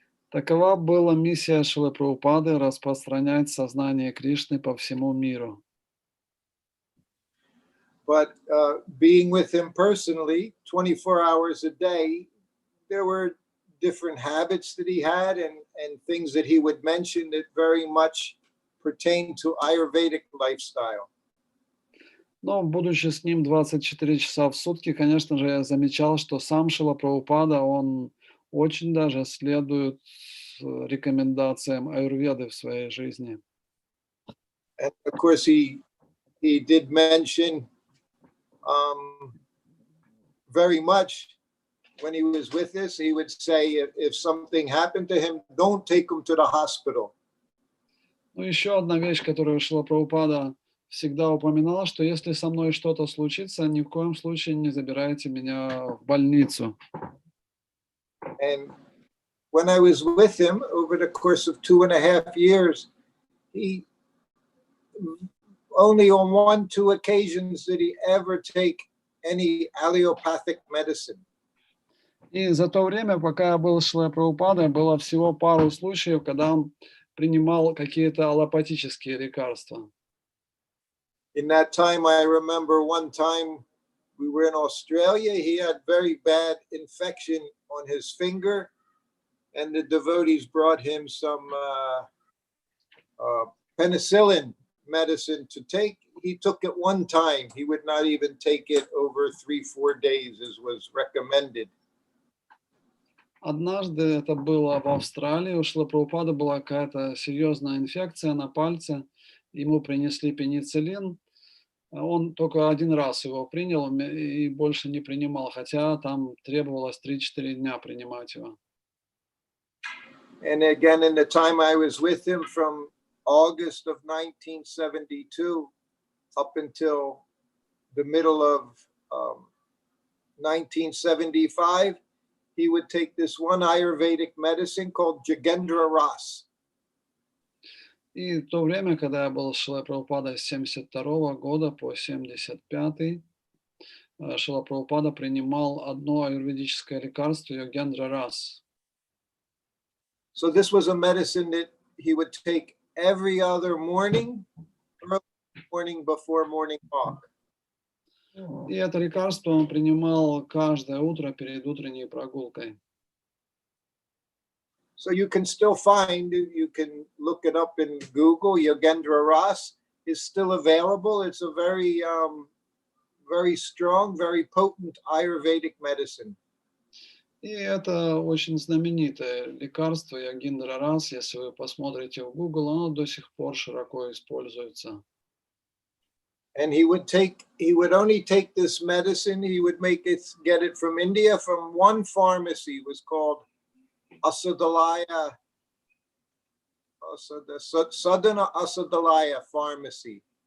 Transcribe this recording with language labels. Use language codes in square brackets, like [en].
[ru] Такова была миссия Шрилы Прабхупады — распространять сознание Кришны по всему миру. [en] But being with him personally, 24 hours a day, there were different habits that he had and things that he would mention that very much pertain to Ayurvedic lifestyle. [ru] Но, будучи с ним 24 часа в сутки, конечно же, я замечал, что сам Шрила Прабхупада, он очень даже следует рекомендациям аюрведы в своей жизни. [en] And of course, he did mention very much when he was with us, he would say, if something happened to him, don't take him to the hospital. [ru] Ну, еще одна вещь, которую Шрила Прабхупада всегда упоминал, что если со мной что-то случится, ни в коем случае не забирайте меня в больницу. [en] And when I was with him over the course of 2.5 years, he only on 1-2 occasions did he ever take any allopathic medicine. [ru] И за то время, пока я был с Шрилой Прабхупадой, было всего пару случаев, когда он принимал какие-то аллопатические лекарства. [en] In that time, I remember one time we were in Australia. He had very bad infection on his finger, and the devotees brought him some penicillin medicine to take. He took it one time. He would not even take it over 3-4 days, as was recommended. [ru] Однажды это было в Австралии, у Шрилы Прабхупады была какая-то серьезная инфекция на пальце, ему принесли пенициллин, он только один раз его принял и больше не принимал, хотя там требовалось 3-4 дня принимать его. [en] And again, in the time I was with him from August of 1972 up until the middle of 1975, he would take this one Ayurvedic medicine called Jagendra Ras. [ru] И в то время, когда я был с Шрилой Прабхупадой с 72 года по 75, Шрила Прабхупада принимал одно аюрведическое лекарство Йогендра Рас. [en] So this was a medicine that he would take every other morning, early morning before morning walk. [ru] И это лекарство он принимал каждое утро перед утренней прогулкой. [en] So you can still find, you can look it up in Google, Yogendra Ras is still available. It's a very, very strong, very potent Ayurvedic medicine. [ru] И это очень знаменитое лекарство Йогендра Рас. Если вы посмотрите в Google, оно до сих пор широко используется. [en] And he would only take this medicine. He would get it from India from one pharmacy. It was called Asadalaya, Sadhana Asadalaya Pharmacy.